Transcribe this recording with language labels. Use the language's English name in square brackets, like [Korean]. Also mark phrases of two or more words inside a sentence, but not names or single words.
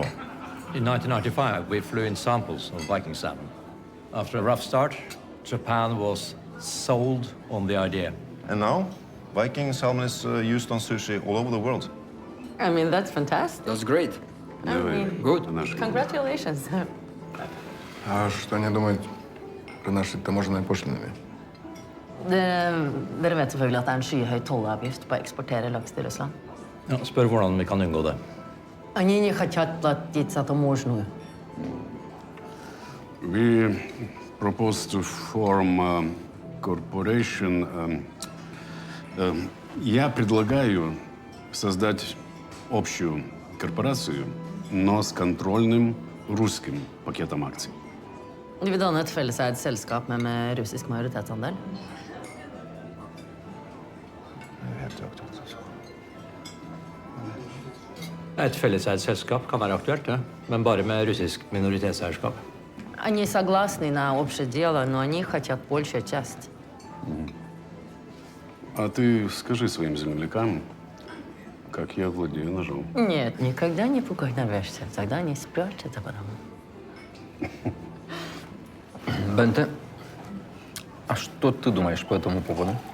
[English] In 1995, we flew in samples of Viking salmon. After a rough start, Japan was sold on the idea. And now, Viking salmon is used on sushi all over the world. I mean, that's fantastic. That's great. I mean, Good. Congratulations. [Russian] А что они думают про наши таможенные пошлины? [Norwegian] Dere vet selvfølgelig at det er en skyhøy tollavgift på å eksportere laks til Russland. Ja, spør hvordan vi kan unngå det. [Russian] Они не хотят платить за таможню. [English] We propose to form a corporation. [Russian] Я предлагаю создать общую корпорацию, но с контрольным русским пакетом акций. [Norwegian] Du vil danne et felleseid selskap med russisk majoritetsandel? Et felleseid selskap kan være aktuelt, det. Men bare med russisk minoritetseierskap. [Russian] Они согласны на общее дело, но они хотят большую часть. А ты скажи своим землякам, как я владею ножом. Нет, никогда не поклонешься. Тогда не спрячется потом. Бенте, а что ты думаешь по этому поводу?